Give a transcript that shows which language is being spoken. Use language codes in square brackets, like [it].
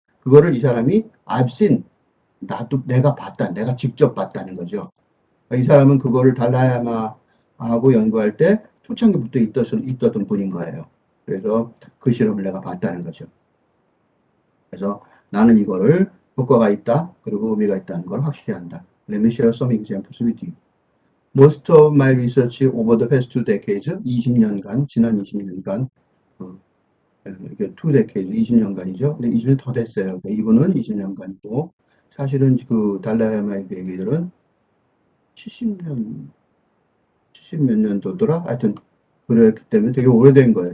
[ko] 그거를 이 사람이 [en] I've seen [ko] 나도 내가 봤다, 내가 직접 봤다는 거죠. 이 사람은 그거를 달라야마하고 연구할 때 초창기부터 있었던 분인 거예요. 그래서 그 실험을 내가 봤다는 거죠. 그래서 나는 이거를 효과가 있다, 그리고 의미가 있다는 걸 확실히 한다. [en] Let me share some examples with you. Most of my research over the past 2 decades, [ko] 20년간, 지난 20년간, 이게 [en] 2 decades, [ko] 20년간이죠. 근데 20년 더 됐어요. 그러니까 이분은 20년간이고, 사실은 그 달라야마의 얘기들은 70년, 70몇 년도더라? 하여튼, 그랬기 때문에 되게 오래된 거예요.